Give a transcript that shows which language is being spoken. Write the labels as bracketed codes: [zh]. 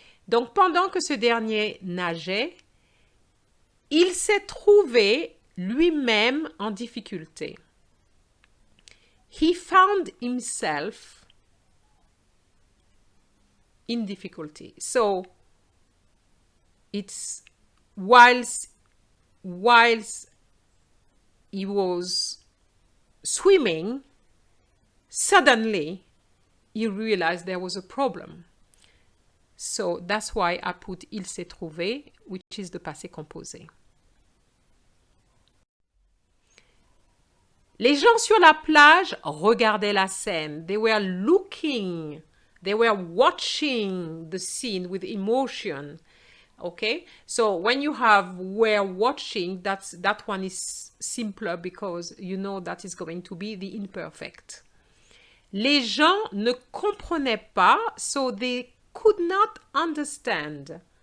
[fr] Donc pendant que ce dernier nageait, il s'est trouvé lui-même en difficulté. [en] He found himself in difficulty. So it's whilst whilst he was swimming, suddenly he realized there was a problem. So that's why I put il s'est trouvé, which is the passé composé. [fr] Les gens sur la plage regardaient la scène. [en] They were looking, they were watching the scene with emotion. Okay, so when you have were watching, that one is simpler because you know that is going to be the imperfect. [fr] Les gens ne comprenaient pas, [en] so they could not understand.